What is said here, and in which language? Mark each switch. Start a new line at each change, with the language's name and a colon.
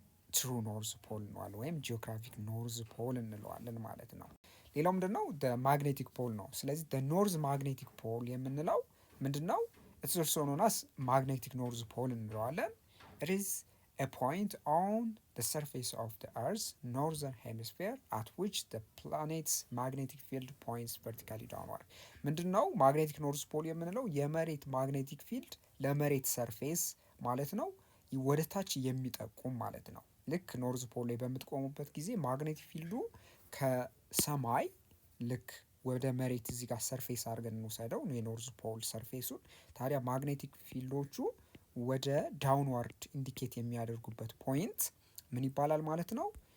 Amharic: ትሩ ኖርዝ ፖል እንለዋለን ወይም ጂኦግራፊክ ኖርዝ ፖል እንለዋለን ማለት ነው። ሌላው ምንድነው? ማግኔቲክ ፖል ነው። ስለዚህ ኖርዝ ማግኔቲክ ፖል የምንለው ምንድነው?
English: ኢትስ ኦልሶ ኖን አስ ማግኔቲክ ኖርዝ ፖል እንለዋለን። ኢት ኢዝ a point on the surface of the Earth's northern hemisphere at which the planet's magnetic field points vertically downward።
Amharic: ምንድነው ማግኔቲክ ኖርዝ ፖል የምንለው? የመሬት ማግኔቲክ ፊልድ ለመሬት ሰርፌስ ማለት ነው ወደ ታች የሚጠቁም ማለት ነው። ልክ ኖርዝ ፖል ላይ በምትቆሙበት ጊዜ ማግኔቲክ ፊልዱ ከሰማይ ልክ ወደ መሬት እዚህ ጋር ሰርፌስ አድርገን እንውሰደው የኖርዝ ፖል ሰርፌሱን። ታዲያ ማግኔቲክ ፊልዶቹ ወደ ዳውንዋርድ ኢንዲኬት የሚያደርጉበት ፖይንት ምን ይባላል ማለት ነው?